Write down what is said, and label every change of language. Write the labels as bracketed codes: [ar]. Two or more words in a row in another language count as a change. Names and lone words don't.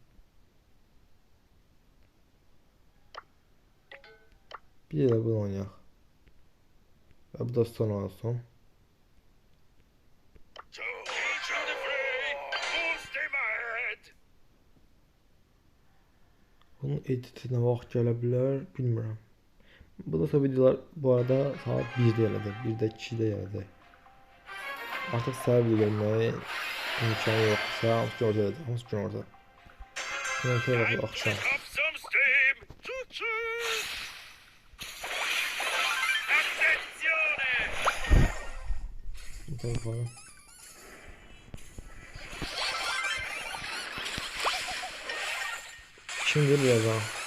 [tr] Bir de bunu oynayak. Ve bu da son olsun. [az] Bunun editine vaxt gələ bilər, bilmirəm. Bu da videolar bu arada saat 1'də gələcək, 1'də 2'də gələcək. Artıq səhər video gəlməyə imkanı yoxdursa, hamısı gün orada gələcək, hamısı gün orada. Gündəlikdə vaxtı axşam. [tr] Bu tarafa. Şimdi biraz daha.